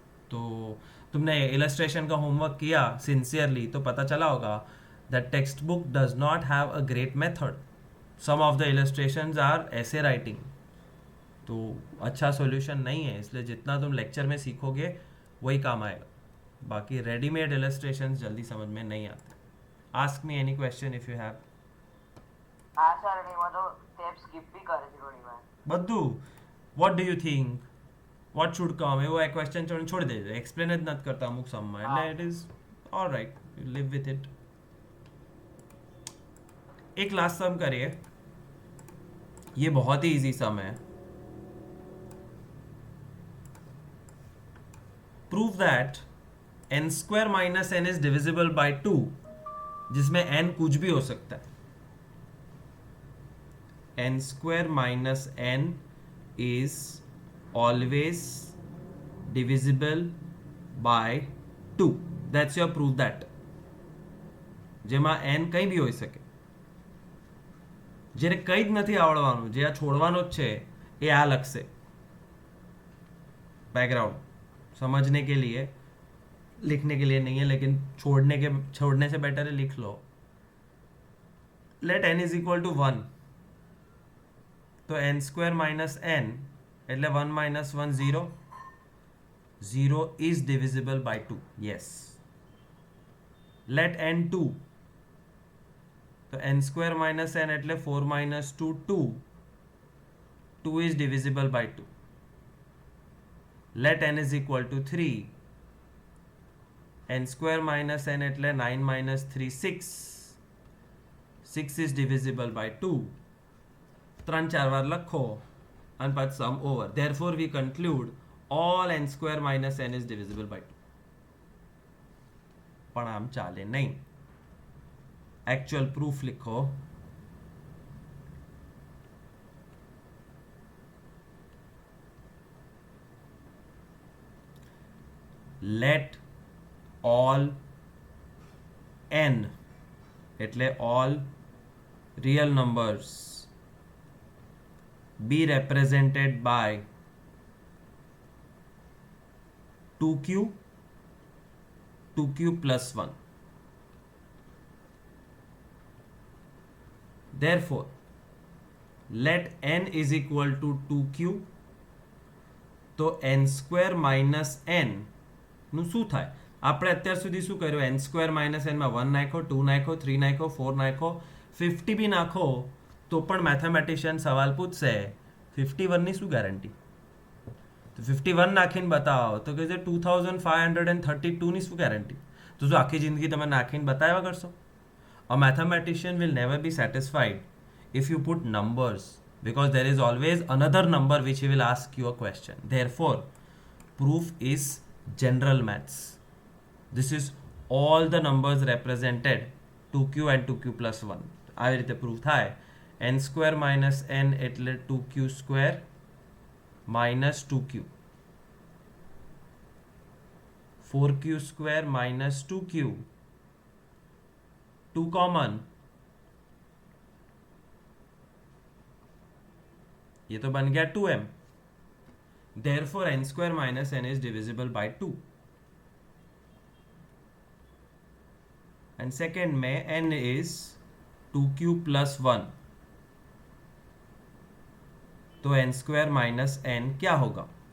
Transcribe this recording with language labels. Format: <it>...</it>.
<hi>तो तुमने इलस्ट्रेशन का होमवर्क किया सिंसियरली तो पता चला होगा</hi> <en>That text book does not have a great method. Some of the illustrations are ऐसे writing,</en> <hi>तो अच्छा सॉल्यूशन नहीं है. इसलिए जितना तुम लेक्चर में सीखोगे वही काम आएगा. बाकी रेडीमेड इलस्ट्रेशंस जल्दी समझ में नहीं आते.</hi> <en>Ask me any question if you have.</en> <gu>હા સર એમાં તો સ્ટેપ સ્કીપ બી કરે છે ઘણી વાર. બધું</gu> <en>what do you think what should come</en> <gu>એવો એક ક્વેશ્ચન છોડી દેજો. એક્સપ્લેન જ નથી કરતા અમુક સમમાં, એટલે</gu> <en>It is all right, you leave with it.</en> <hi>एक लास्ट सम करिए, ये बहुत ही इजी सम है.</hi> <en>prove that n square minus n is divisible by 2,</en> <hi>जिसमें n कुछ भी हो सकता है.</hi> <en>n square minus n is always divisible by 2. That's your prove that.</en> <gu>જેમાં n કંઈ બી હોઈ શકે. જેને કંઈ જ નથી આવડવાનું, જે આ છોડવાનો જ છે, એ આ લખશે.</gu> <hi>बैकग्राउंड समझने के लिए, लिखने के लिए नहीं है, लेकिन छोड़ने से बेटर है लिख लो.</hi> <en>Let n is equal to 1, तो n square minus n એટલે 1 minus 1 0. 0 is divisible by 2. Yes. Let n 2, तो n square minus n એટલે 4 minus 2 2. 2 is divisible by 2. let n is equal to 3, n square minus n એટલે 9 minus 3 6. 6 is divisible by 2.</en> <gu>3-4 વાર લખો અને પછી</gu> <en>sum over. Therefore we conclude all n square minus n is divisible by 2.</en> <gu>પણ આમ ચાલે નહીં.</gu> <en>actual proof</en> <gu>लिखो.</gu> <en>let all n એટલે all real numbers be represented by 2q plus 1. therefore let n is equal to 2q,</en> <gu>તો n square minus n નું શું થાય? આપણે અત્યાર સુધી શું કર્યું? n સ્ક્વેર માઇનસ એનમાં 1 નાખો, 2 નાખો, 3 નાખો, 4 નાખો, 50 બી નાખો તો પણ મેથેમેટિશિયન સવાલ પૂછશે 51 ની શું ગેરંટી? તો 51 નાખીને બતાવો તો કે 2532 ની શું ગેરંટી? તો જો આખી જિંદગી તમે નાખીને બતાવ્યા કરશો?</gu> <en>A mathematician will never be satisfied if you put numbers, because there is always another number which he will ask you a question. Therefore proof is general maths. This is all the numbers represented 2q and 2q plus 1.</en> <gu>આવી રીતે proof થાય. n square minus n એટલે 2q square minus 2q,</gu> <hi>4q square minus 2q, 2 common, ये तो बन गया 2m.</hi> <en>Therefore n square minus n is divisible by 2. And second में n is 2q plus 1,</en> <hi>तो n स्क्वायर माइनस n क्या होगा?</hi>